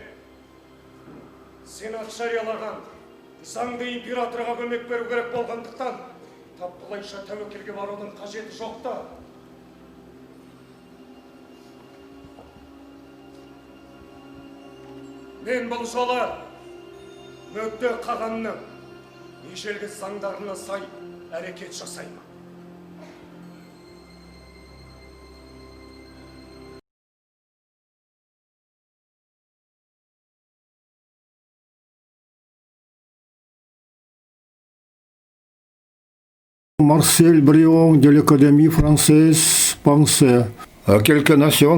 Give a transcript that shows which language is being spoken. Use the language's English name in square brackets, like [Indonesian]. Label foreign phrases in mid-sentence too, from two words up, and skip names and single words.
[Kazakh] Сенат жариялаған заңды императорға көмек беру керек болғандықтан, тап бұлайша тәуекелге барудың қажеті жоқта. Мен бұл жолы мүдде қағанның, ежелгі заңдарына сай әрекет жасай ма? [French] Marcel Brion de l'Académie française pensait: à quelque nation